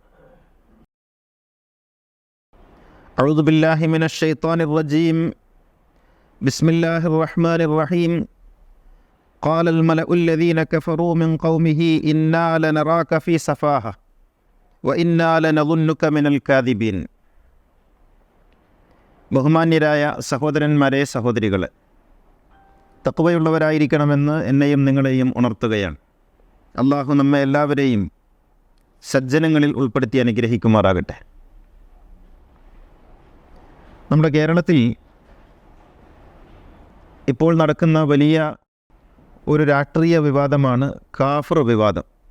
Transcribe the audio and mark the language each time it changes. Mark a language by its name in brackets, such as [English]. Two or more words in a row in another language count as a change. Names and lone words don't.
[Arabic] أعوذ بالله من الشيطان الرجيم بسم الله الرحمن الرحيم قال الملأ الذين كفروا من قومه إنا لنراك في سفاهة وإنا لنظنك من الكاذبين [Malayalam] ബഹുമാന്യരായ സഹോദരന്മാരെ സഹോദരികളെ, തഖ്വയുള്ളവരായിരിക്കണമെന്ന് എന്നെയും നിങ്ങളെയും ഉണർത്തുകയാണ്. അള്ളാഹു നമ്മെ എല്ലാവരെയും സജ്ജനങ്ങളിൽ ഉൾപ്പെടുത്തി അനുഗ്രഹിക്കുമാറാകട്ടെ. നമ്മുടെ കേരളത്തിൽ ഇപ്പോൾ നടക്കുന്ന വലിയ ഒരു രാഷ്ട്രീയ വിവാദമാണ് കാഫിർ വിവാദം.